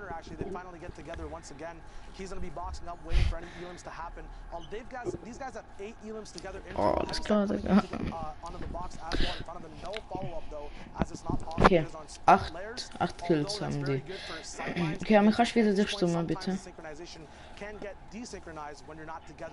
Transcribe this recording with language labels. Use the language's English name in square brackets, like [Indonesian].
[English] Actually, they finally get together once again. He's going to be boxing up, waiting for any elims to happen. These guys have 8 elims together. Oh, that's [German] klar, Digga. [English] Onto the box as well in front of them. No follow-up though, as it's not possible. [German] Okay, 8 Kills haben die. Okay, aber kannst du wieder durchstummen, bitte? [English] Can get desynchronized when you're not together